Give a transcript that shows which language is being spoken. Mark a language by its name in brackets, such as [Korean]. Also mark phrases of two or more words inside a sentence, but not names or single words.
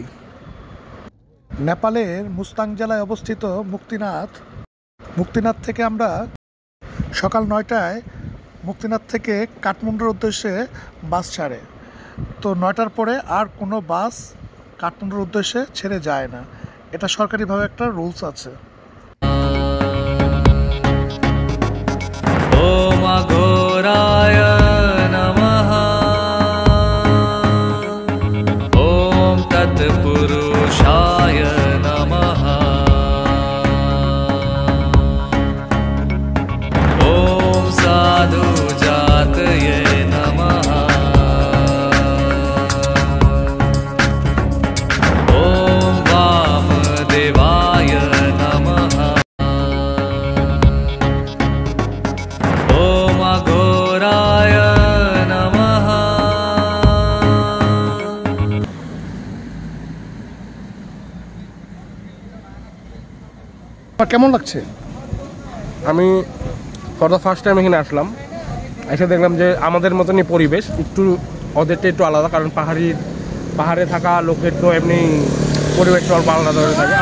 [Bangla] নেপালের মুস্তাং জেলায় অবস্থিত মুক্তিনাথ থেকে আমরা সকাল 9টায় মুক্তিনাথ থেকে কাঠমান্ডুর উদ্দেশ্যে বাস ছাড়ে। তো 9টার পরে আর কোনো বাস কাঠমান্ডুর উদ্দেশ্যে ছেড়ে যায় না, এটা সরকারিভাবে একটা রুলস আছে। [Sanskrit] ओम अघोराय नमः। ओम तत्पुरुषाय नमः। ओम साधु जातये नमः। ओम वामदेवाय नमः। ओम अघोराय नमः। [Bangla] কেমন লাগছে? আমি [English] for the first time [Bangla] এখানে আসলাম, এসে দেখলাম যে আমাদের মতনই পরিবেশ, একটু ওদেরটা একটু আলাদা, কারণ পাহাড়ে থাকা লোকের তো এমনি পরিবেশটা অল্প আলাদা হয়ে থাকে।